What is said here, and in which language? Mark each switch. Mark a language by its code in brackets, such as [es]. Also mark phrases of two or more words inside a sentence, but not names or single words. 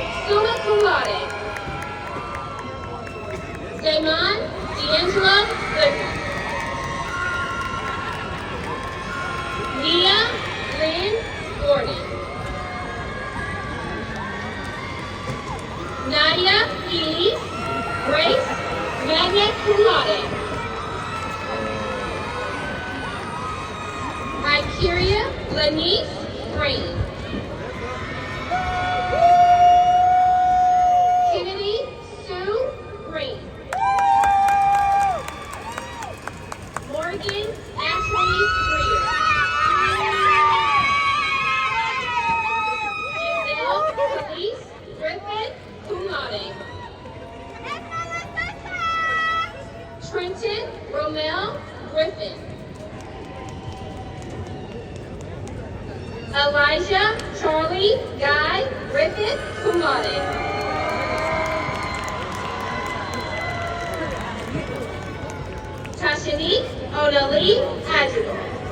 [la] summa cum laude. [en] Damon D'Angelo Goodman. Nia Lynn Gordon. Nadia Elise Grace [la] magna cum laude. [en] Ikeria Lanice Green. Kennedy Sue Green. Morgan Ashley Greer. Giselle Elise Griffin [la] cum laude. [en] Trenton Romel Griffin. Elijah Charlie Guy Griffin [la] cum laude. [en] Tashanique Onali Adjudant.